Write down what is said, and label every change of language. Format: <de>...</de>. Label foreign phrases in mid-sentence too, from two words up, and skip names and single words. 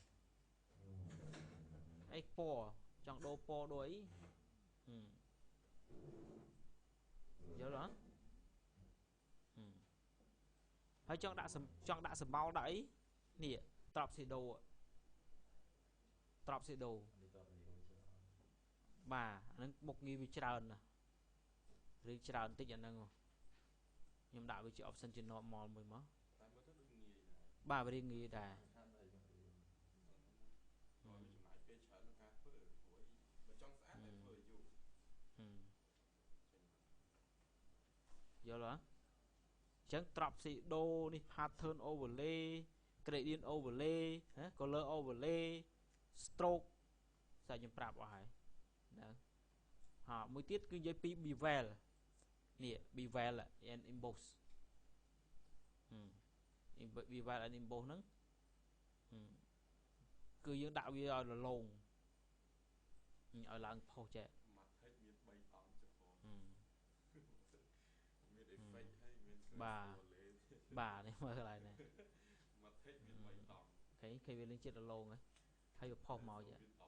<km>អីពណ៌ចង់ដូរពណ៌ដូរអីយល់អត់ហើយចង់ដាក់សម្បោលដាក់អីនេះ</km> <en>drop shadow</en> <km>បាទហ្នឹងមុខងារវាច្រើនណាស់ឬច្រើនតិចអាហ្នឹងខ្ញុំដាក់វាជា option ជា normal មួយមកបាទវារៀងងាយដែរ យល់អត់អញ្ចឹង</km> <en>drop shadow</en> <km>នេះ</km> <en>pattern overlay gradient overlay color overlay stroke</en> <km>សាច់ខ្ញុំប្រាប់អស់ហើយហ្នឹងមួយទៀតគឺនិយាយពី bevel នេះ</km> <en>bevel and emboss bevel and emboss</en> <km>ហ្នឹង គឺយើងដាក់វាឲ្យរលោងឲ្យឡើងផុសចេះបាទនេះមើលកន្លែងនេះគេវាលេងចិត្តរលោងហើយវាផុសមកចេះ</km>